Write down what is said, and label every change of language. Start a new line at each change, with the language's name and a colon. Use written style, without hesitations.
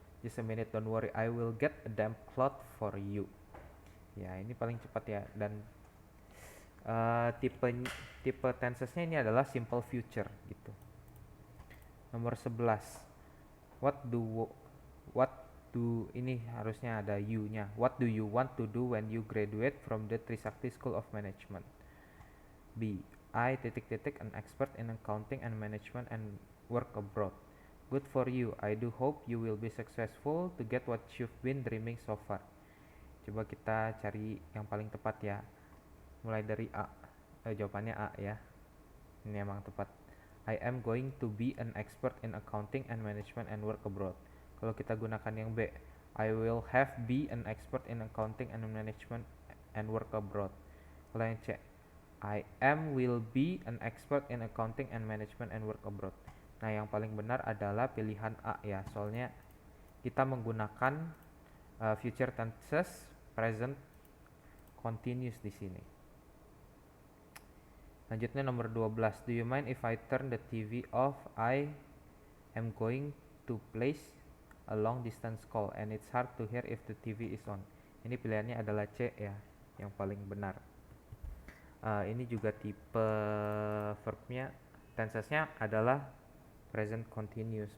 English: Just a minute, don't worry, I will get a damp cloth for you.
Indonesian: Ya, ini paling cepat ya. Dan tipe tensesnya ini adalah simple future gitu. Nomor 11.
English: What do
Indonesian: ini harusnya ada you-nya.
English: What do you want to do when you graduate from the Trisakti School of Management? B. I an expert in accounting and management and work abroad. Good for you. I do hope you will be successful to get what you've been dreaming so far.
Indonesian: Coba kita cari yang paling tepat ya. Mulai dari A. Jawabannya A ya. Ini emang tepat.
English: I am going to be an expert in accounting and management and work abroad.
Indonesian: Kalau kita gunakan yang B,
English: I will have be an expert in accounting and management and work abroad.
Indonesian: Kalau yang C,
English: I will be an expert in accounting and management and work abroad.
Indonesian: Nah, yang paling benar adalah pilihan A ya, soalnya kita menggunakan
English: Future tenses, present continuous
Indonesian: di sini. Lanjutnya nomor 12.
English: Do you mind if I turn the TV off? I am going to place a long distance call and it's hard to hear if the TV is on.
Indonesian: Ini pilihannya adalah C ya, yang paling benar. Ini juga tipe verbnya, tensesnya adalah present continuous.